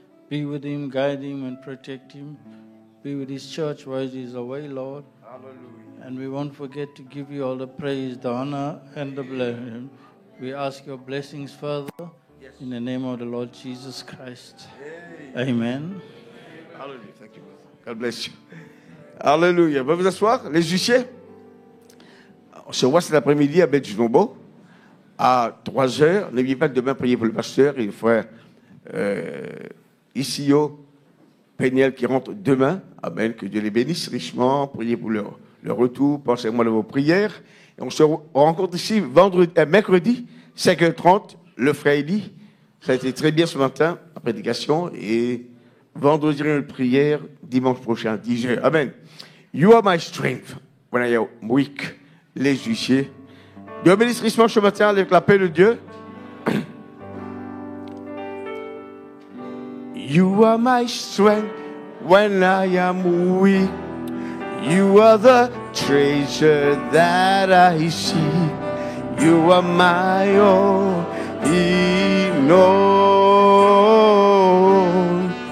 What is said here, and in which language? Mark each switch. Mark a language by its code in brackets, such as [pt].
[en] Be with him, guide him, and protect him. Be with his church while he's away, Lord. Hallelujah. And we won't forget to give you all the praise, the honor, and the blessing. We ask your blessings further. In the name of the Lord Jesus Christ. Amen. Hallelujah. Thank you, brother. God bless you. Alléluia. [fr] Vous asseoir, les huissiers. On se voit cet après-midi à Belgique-Nombo à 3h. N'oubliez pas de demain prier pour le pasteur et le frère Isio Péniel qui rentre demain. Amen. Que Dieu les bénisse richement. Priez pour leur retour. Pensez-moi de vos prières. Et on se rencontre ici mercredi, 5h30. Le frère Eli, ça a été très bien ce matin, la prédication. Et vendredi, une prière, dimanche prochain, 10h. Amen. [en] You are my strength when I am weak. [fr] Les huissiers. Dieu bénisse richement ce matin avec la paix de Dieu. [en] You are my strength when I am weak. You are the treasure that I see. You are my all in all.